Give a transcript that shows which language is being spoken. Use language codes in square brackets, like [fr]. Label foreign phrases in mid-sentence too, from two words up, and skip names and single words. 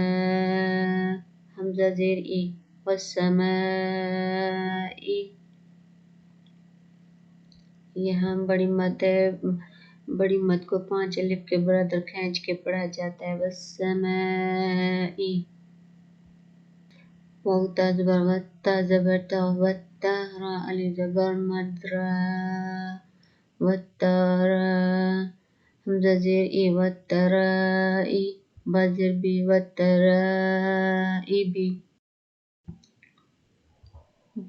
[ur] حمزہ زیر ای، والسمائی۔ یہاں بڑی مد ہے، بڑی مد کو 5 الف کے برابر کھینچ کے پڑھا جاتا ہے، والسمائی۔ واو تا زبر وت، تا زبر تا، وتا۔ را علی زبر مد را، وتارا۔ حمزہ زیر ای، وترائی۔ با زیر بی، وترائبی۔